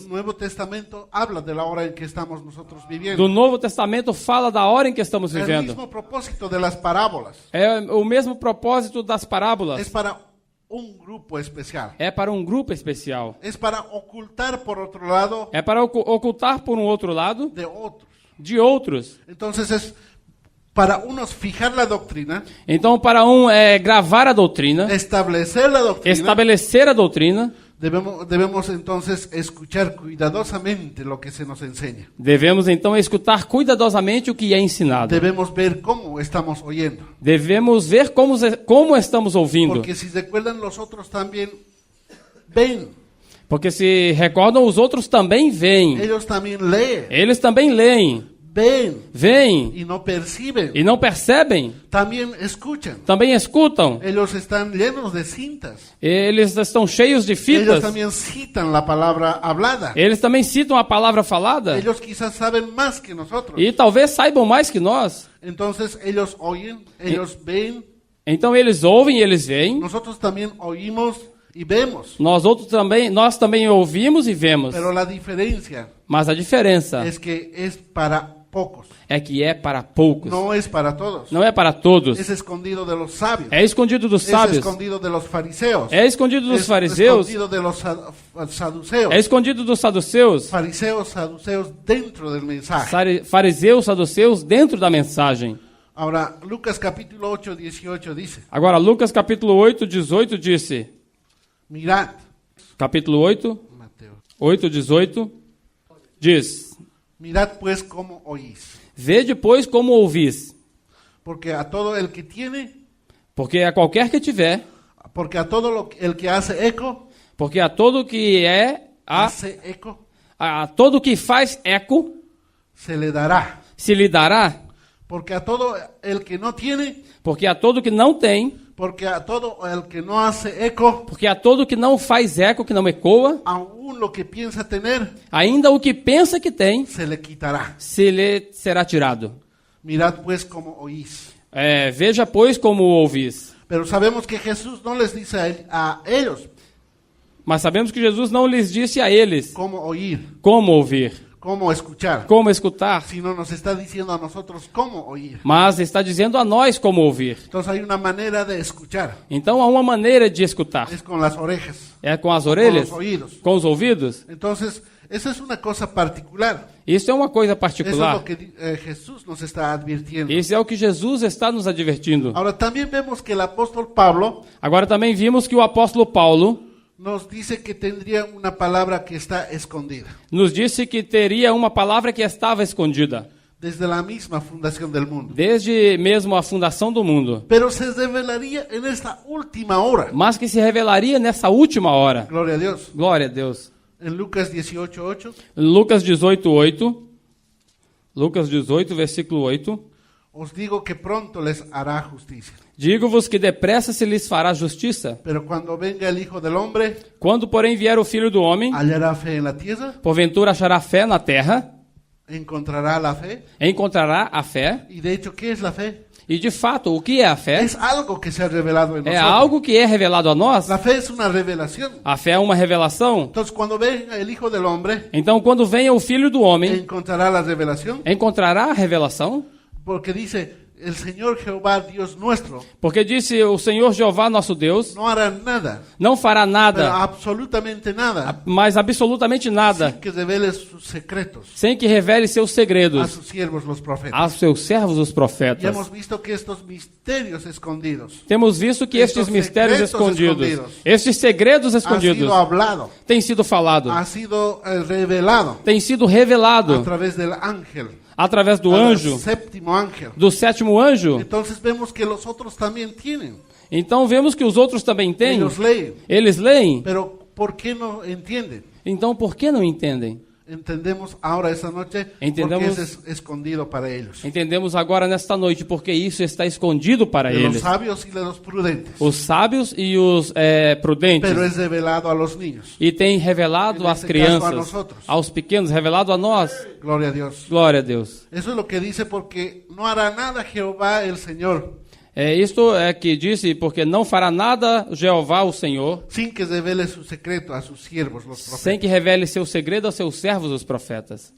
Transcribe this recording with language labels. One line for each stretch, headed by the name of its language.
Spanish: el Nuevo Testamento habla de la hora en que estamos nosotros viviendo.
Portuguese: do Novo Testamento fala da hora em que estamos
Spanish: El
Portuguese: vivendo.
Spanish: mismo propósito de las parábolas
Portuguese: É o mesmo propósito das parábolas.
Spanish: es para un grupo especial.
Portuguese: É para um grupo especial.
Spanish: Es para ocultar, por otro lado,
Portuguese: É para ocultar por um outro lado
Spanish: de otros.
Portuguese: de outros.
Spanish: Entonces, es para unos fijar la doctrina,
Portuguese: Então, para um gravar a doutrina,
Spanish: establecer la doctrina.
Portuguese: estabelecer a doutrina,
Spanish: Debemos entonces escuchar cuidadosamente lo que se nos enseña.
Portuguese: devemos então escutar cuidadosamente o que é ensinado.
Spanish: Debemos ver cómo estamos oyendo.
Portuguese: Devemos ver como estamos ouvindo.
Spanish: Porque si recuerdan, los otros también ven.
Portuguese: Porque se recordam, os outros também veem.
Spanish: Ellos también leen,
Portuguese: Eles também leem, veem
Spanish: y no perciben.
Portuguese: e não percebem.
Spanish: También escuchan.
Portuguese: Também escutam.
Spanish: Ellos están llenos de cintas.
Portuguese: Eles estão cheios de
Spanish: Ellos
Portuguese: fitas.
Spanish: también citan la palabra hablada.
Portuguese: Eles também citam a palavra falada.
Spanish: Ellos quizás saben más que nosotros.
Portuguese: E talvez saibam mais que nós.
Spanish: Entonces ellos oyen, ellos ven.
Portuguese: Então eles ouvem e eles veem.
Spanish: Nosotros también oímos y vemos.
Portuguese: Nós também ouvimos e vemos.
Spanish: Pero la diferencia
Portuguese: Mas a diferença
Spanish: es que es para pocos.
Portuguese: é que é para poucos.
Spanish: No es para todos.
Portuguese: Não é para todos.
Spanish: Es escondido de los sabios.
Portuguese: É escondido dos
Spanish: Es
Portuguese: sábios.
Spanish: escondido de los fariseos.
Portuguese: É escondido dos
Spanish: Es
Portuguese: fariseus.
Spanish: escondido de los saduceos.
Portuguese: É escondido dos saduceus.
Spanish: Fariseos, saduceos dentro del mensaje.
Portuguese: Fariseus, saduceus dentro da mensagem.
Spanish: Ahora, Lucas capítulo 8, 18 dice,
Portuguese: Agora, Lucas capítulo 8, 18 disse,
Spanish: mirad,
Portuguese: capítulo 8,
Spanish: Mateo,
Portuguese: 8, 18, diz,
Spanish: mirad pues cómo oís,
Portuguese: vede, pois, como ouvis,
Spanish: porque a todo el que tiene,
Portuguese: porque a qualquer que tiver,
Spanish: porque a todo el que hace eco,
Portuguese: porque a todo que
Spanish: hace eco,
Portuguese: a todo que faz eco,
Spanish: se le dará.
Portuguese: se lhe dará,
Spanish: Porque a todo el que no tiene,
Portuguese: porque a todo que não tem,
Spanish: porque a todo el que no hace eco,
Portuguese: porque a todo que não faz eco, que não ecoa,
Spanish: aún lo que piensa tener,
Portuguese: ainda o que pensa que tem,
Spanish: se le quitará.
Portuguese: se lhe será tirado.
Spanish: Mirad pues cómo oís.
Portuguese: Veja, pois, como ouvis.
Spanish: Pero sabemos que Jesús no les dice a ellos
Portuguese: Mas sabemos que Jesus não lhes disse a eles
Spanish: cómo oír,
Portuguese: como ouvir,
Spanish: cómo escuchar,
Portuguese: como escutar,
Spanish: sino nos está diciendo a nosotros cómo oír.
Portuguese: mas está dizendo a nós como ouvir.
Spanish: Entonces hay una manera de escuchar,
Portuguese: Então há uma maneira de escutar.
Spanish: es con las orejas,
Portuguese: É com as
Spanish: con
Portuguese: orelhas,
Spanish: los oídos.
Portuguese: com os ouvidos.
Spanish: Entonces, esa es una cosa particular.
Portuguese: Isso é uma coisa
Spanish: Eso es
Portuguese: particular.
Spanish: lo que Jesús nos está advirtiendo.
Portuguese: Isso é o que Jesus está nos advertindo.
Spanish: Ahora, también vemos que el apóstol Pablo
Portuguese: Agora também vimos que o apóstolo Paulo
Spanish: nos dice que tendría una palabra que está escondida
Portuguese: nos disse que teria uma palavra que estava escondida,
Spanish: desde la misma fundación del mundo,
Portuguese: desde mesmo a fundação do mundo,
Spanish: pero se revelaría en esta última hora.
Portuguese: mas que se revelaria nessa última hora.
Spanish: Gloria a Dios.
Portuguese: Glória a Deus.
Spanish: En Lucas 18:8,
Portuguese: Lucas 18:8. Lucas 18, versículo 8.
Spanish: os digo que pronto les hará justicia.
Portuguese: Digo-vos que depressa se lhes fará justiça.
Spanish: Pero cuando venga el Hijo del Hombre,
Portuguese: Quando, porém, vier o Filho do Homem,
Spanish: hallará fe en la tierra,
Portuguese: porventura achará fé na terra,
Spanish: encontrará la fe.
Portuguese: encontrará a fé.
Spanish: Y de hecho, ¿qué es la fe?
Portuguese: E, de fato, o que é a fé?
Spanish: Es algo que se ha revelado en
Portuguese: É
Spanish: nosotros.
Portuguese: algo que é revelado a nós.
Spanish: La fe es una revelación.
Portuguese: A fé é uma revelação.
Spanish: Entonces, cuando venga el Hijo del Hombre,
Portuguese: Então, quando venha o Filho do Homem,
Spanish: encontrará la revelación,
Portuguese: encontrará a revelação,
Spanish: porque dice, el Señor Jehová, Dios nuestro,
Portuguese: porque disse o Senhor Jeová, nosso Deus,
Spanish: no hará nada,
Portuguese: não fará
Spanish: pero
Portuguese: nada,
Spanish: absolutamente nada,
Portuguese: mas absolutamente nada,
Spanish: sin que revele sus secretos
Portuguese: sem que revele seus
Spanish: a
Portuguese: segredos
Spanish: sus siervos los profetas.
Portuguese: aos seus servos, os
Spanish: Ya
Portuguese: profetas.
Spanish: hemos visto que estos misterios escondidos
Portuguese: Temos visto que estes Estes mistérios
Spanish: secretos
Portuguese: escondidos,
Spanish: escondidos,
Portuguese: estes segredos
Spanish: ha
Portuguese: escondidos,
Spanish: sido hablado,
Portuguese: têm sido falado,
Spanish: ha sido revelado
Portuguese: têm sido
Spanish: a
Portuguese: revelado
Spanish: través del ángel,
Portuguese: através do
Spanish: al
Portuguese: anjo,
Spanish: séptimo ángel.
Portuguese: do sétimo anjo.
Spanish: Entonces vemos que los otros también tienen.
Portuguese: Então vemos que os outros também têm.
Spanish: Ellos leen,
Portuguese: Eles leem.
Spanish: pero ¿por qué no entienden?
Portuguese: Então por que não entendem?
Spanish: Entendemos ahora esta noche
Portuguese: Entendemos-
Spanish: porque es escondido para ellos.
Portuguese: Entendemos agora nesta noite porque isso está escondido para
Spanish: De los
Portuguese: eles.
Spanish: sabios y de los prudentes.
Portuguese: Os sábios e os prudentes.
Spanish: Pero es revelado a los niños.
Portuguese: E tem revelado às Nesse caso, a crianças,
Spanish: nosotros.
Portuguese: aos pequenos, revelado a nós.
Spanish: Gloria a Dios.
Portuguese: Glória a Deus.
Spanish: Eso es lo que dice porque no hará nada Jehová el Señor
Portuguese: Isto é que disse, porque não fará nada Jeová, o Senhor,
Spanish: sin que revele su secreto a sus siervos, los profetas.
Portuguese: sem que revele seu segredo aos seus servos, os profetas.